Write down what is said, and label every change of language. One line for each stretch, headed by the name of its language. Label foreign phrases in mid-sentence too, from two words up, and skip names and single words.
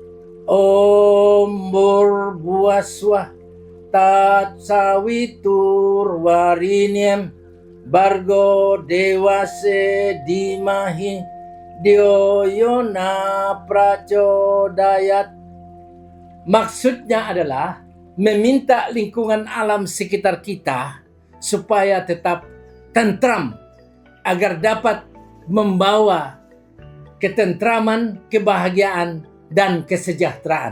Sanskrit: Om Bhurvaswah Tat Savitur Varenyam Bhargo Devase Dhimahi Dhyo Yona Prachodayat.
Indonesian: Maksudnya adalah meminta lingkungan alam sekitar kita supaya tetap tentram, agar dapat membawa ketentraman, kebahagiaan, dan kesejahteraan.